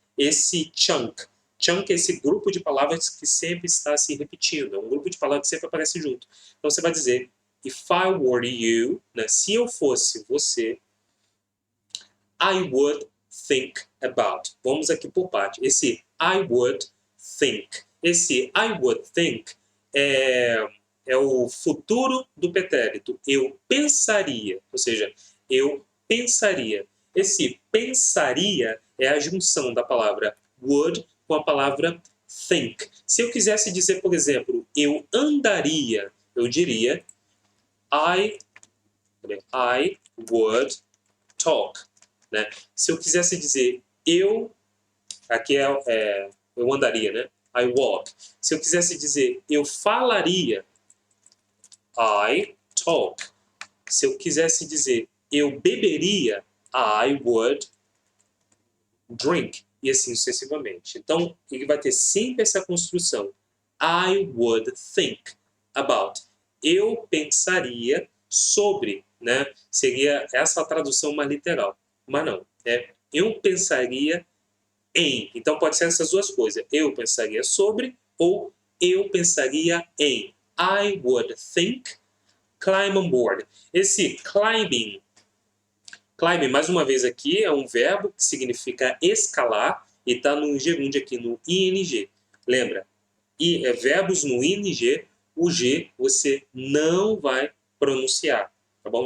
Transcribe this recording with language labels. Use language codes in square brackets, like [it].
[pt] Esse chunk. Chunk é esse grupo de palavras que sempre está se repetindo. É um grupo de palavras que sempre aparece junto. Então você vai dizer, [en] if I were you, [pt] né? Se eu fosse você, [en] I would think about. [pt] Vamos aqui por parte. Esse [en] I would think. [pt] Esse [en] I would think [pt] é o futuro do pretérito. Eu pensaria. Ou seja, eu pensaria. Esse pensaria é a junção da palavra would com a palavra think. Se eu quisesse dizer, por exemplo, eu andaria, eu diria [en] I would talk. [pt] Né? Se eu quisesse dizer aqui eu andaria, né? [en] I walk. [pt] Se eu quisesse dizer eu falaria, [en] I talk. [pt] Se eu quisesse dizer eu beberia, [en] I would drink. [pt] E assim sucessivamente. Então, ele vai ter sempre essa construção. [en] I would think about. [pt] Eu pensaria sobre, né? Seria essa a tradução mais literal. Mas não, eu pensaria em. Então pode ser essas duas coisas. Eu pensaria sobre ou eu pensaria em. [en] I would think climb on board. [pt] Esse climbing, mais uma vez aqui, é um verbo que significa escalar e está no gerúndio aqui, no ing. Lembra? Verbos no ing, o G você não vai pronunciar. Tá bom?